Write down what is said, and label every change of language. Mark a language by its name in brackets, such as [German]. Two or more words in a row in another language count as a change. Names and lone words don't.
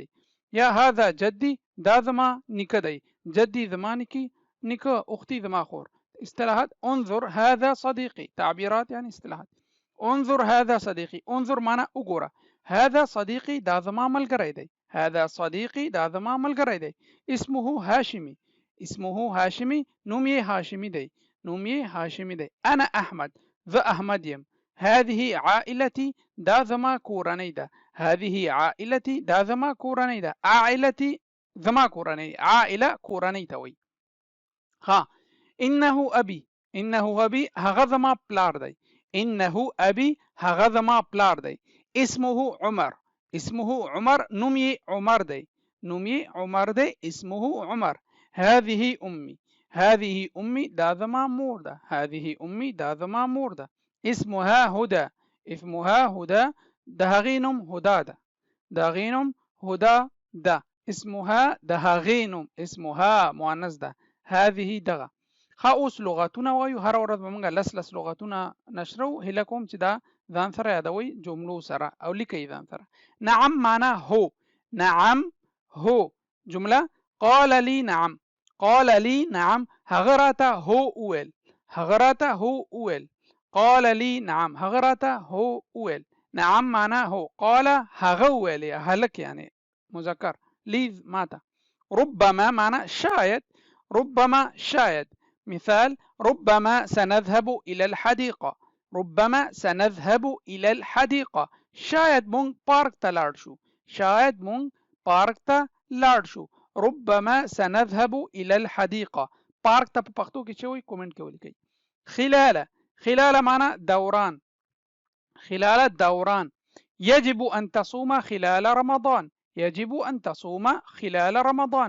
[Arabic] یا هذا جدي [Pashto] دا زما نیکه دی. جدي زما نیکه اختي زما خور. [Arabic] اصطلاحات انظر هذا صديقي. تعبيرات يعني اصطلاحات. انظر هذا صديقي. انظر معنا وګوره. هذا صديقي [Pashto] دا زما ملګری دی. [Arabic] هذا صديقي [Pashto] دا زما ملګری دی. [Arabic] اسمه هاشمي. [Pashto] اسمه هاشمي نوم یې هاشمي دی. نوم یې هاشمي دی. انا احمد زه احمد یم. [Arabic] هذه عائلتي [Pashto] دا زما کورنۍ ده. [Arabic] هذه عائلتي [Pashto] دا زما کورنۍ ده. عائلتي زما کورنۍ. عائله کورنۍ ته وایي. [Arabic] ها انه ابي. انه ابي [Pashto] هغه زما پلار دی. [Arabic] انه ابي [Pashto] هغه زما پلار دی. [Arabic] اسمه عمر. اسمه عمر [Pashto] نوم یې عمر دی. نوم یې عمر دی. [Arabic] اسمه عمر. هذه امي. هذه امي [Pashto] دا زما مور ده. [Arabic] هذه امي [Pashto] دا زما مور ده. اسمها هدى. اسمها هدى د هغې نوم هدى ده. د هغې نوم هدى ده. اسمها د هغې نوم. اسمها مؤنث ده. هذه دغه. ښه اوس لغاتونه وایو. هر ورځ به موږ لس لغاتونه نشرو. هیله کوم چې دا ځان سره یادوئ جملو سره او لیکئ ځان سره. [Arabic] نعم معنا [Pashto] هو. نعم هو جمله. [Arabic] قال لي نعم. قال لي نعم [Pashto] هغه راته هو وویل. هغه راته هو وویل. [Arabic] قال لي نعم [Pashto] هغه راته هو وویل. [Arabic] نعم معنا [Pashto] هو. قال هغه وویل یا هلک يعني مذکر. [Arabic] لي ماته. ربما معنا شاید. ربما شاید. مثال ربما سنذهب إلى الحديقة. ربما سنذهب إلى الحديقة. [Pashto] شاید مونږ پارک ته لاړ شو. شاید مونږ پارک ته لاړ شو. [Arabic] ربما سنذهب إلى الحديقة. [Pashto] پارک ته په پښتو کې چوي کومنټ کې ولیکئ. [Arabic] خلال. خلال معنا دوران. خلال الدوران. يجب أن تصوم خلال رمضان. يجب أن تصوم خلال رمضان.